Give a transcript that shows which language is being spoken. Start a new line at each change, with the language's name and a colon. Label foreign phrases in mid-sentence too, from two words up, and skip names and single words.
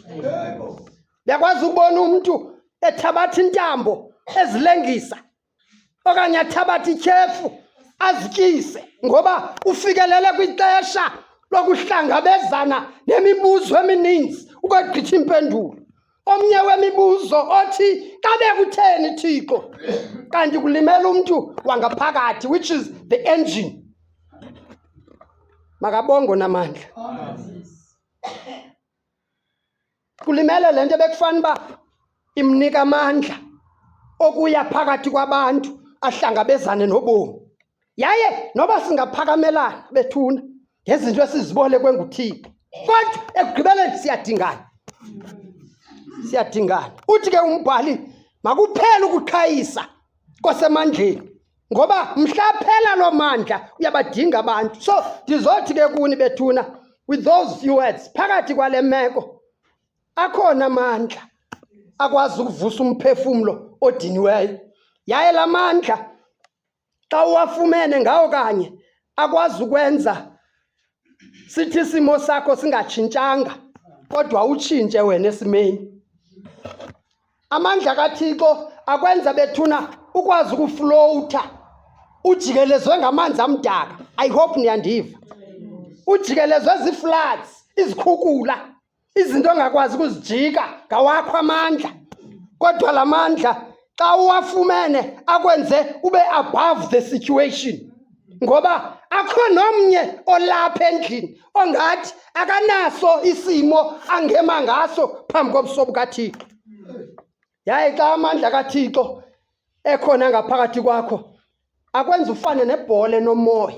Xhosa: Yakwazi ukubona umuntu ethabatha intambo ezilengisa okanye athabatha ityhefu azityise ngoba ufikelele kwixesha lokuhlangabezana nemibuzo emininzi ukugqitha impendulo. Omnye wemibuzo othi kabe kutheni Thixo kanti kulimela umuntu wangaphakathi
English: which is the engine.
Xhosa: Makabongo namandla. Kulimele lento bekufana ba imnika amandla okuya phakathi kwabantu ahlangabezane nobomi. Yaye noba singaphakamelana bethuna ngezinto esizibole kwenguThixo kodwa ekugqibeleni siyadingana. Uthi ke umbhali makuphela ukuqhayisa kosemandleni ngoba mhlaphela lo mandla uyabadinga abantu. So ndizothi ke kuni bethuna
English: with those few words
Xhosa: phakathi kwale meko akhona amandla akwazi ukuvusa umphefumulo odiniweyo. Yaye la mandla xa uwafumene ngawo kanye akwazi ukwenza sithi isimo sakho singatshintshanga kodwa utshintshe wena esimeni. Amandla kaThixo akwenza bethuna ukwazi ukuflowutha ujikelezwe ngamanzi amdaka.
English: I hope niyandiva.
Xhosa: Ujikelezwe zifloods, izikhukula, izinto ongakwazi ukuzijika ngawakho amandla. Kodwa la mandla xa uwafumene akwenze ube
English: above the situation
Xhosa: ngoba akho nomnye olapha endlini ongathi akanaso isimo angema ngaso phambi kobuso bukaThixo. Yaye xa amandla kaThixo ekhona ngaphakathi kwakho akwenza ufane nebhola enomoya.